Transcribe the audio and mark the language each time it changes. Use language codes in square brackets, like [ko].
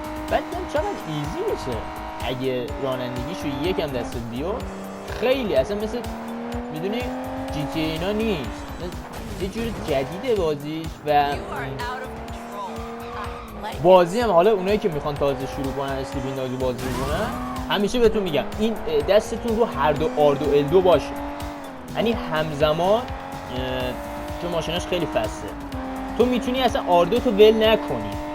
[fa] بعد دیدم چقدر ایزی بشه اگه رانندگیشو یکم دست بیاد. خیلی اصلا مثل میدونی جی تی اینا نیست، یه جور جدیده بازیش و [en] You are out of control. I like [fa] بازی هم حالا اونایی که میخوان تازه شروع کنن اسلیپینگ داگز بازی کنن همیشه بهتون میگم این دستتون رو هر دو آرد و ال2 باشه، یعنی همزمان چون ماشیناش خیلی فسته تو میتونی اصلا آردو تو ول نکنی.